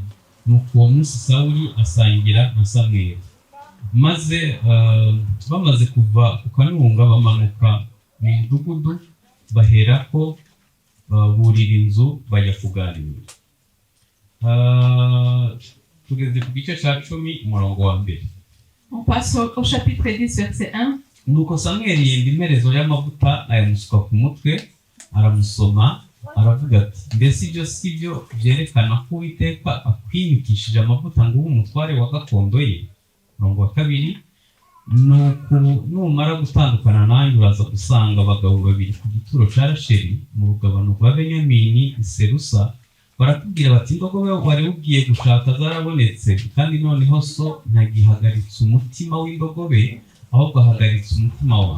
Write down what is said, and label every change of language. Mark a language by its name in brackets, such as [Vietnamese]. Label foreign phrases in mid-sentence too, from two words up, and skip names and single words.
[Kinyarwanda] Nuko uwo munsi Sawuli asangira na Samweli. Maze bamaze kuva ku kanunga bamanuka mu mudugudu, baherako burira inzu bajya kuganira. Tugeze ku gice cya 10 umurongo wa 1. [French] On passe au chapitre 10 verset 1. [Kinyarwanda] Nuko Samweli yenda imerezo y'amavuta ayamusuka ku mutwe, aramusoma, aravuga ati, mbese ibyo si byo byerekana ko Uwiteka akwimikishije amavuta ngo ube umutware wa gakondo ye? Umurongo wa 2. Nuko numara gutandukana nanjye uraza gusanga abagabo 2 ku gituro cya Rasheli mu rugabano rwa Benyamini i Serusa, baratubwira bati, indogobe wari ugiye gushaka zarabonetse, kandi noneho so ntagihagaritse umutima w'indogobe, ahubwo ahagaritse umutima wawe.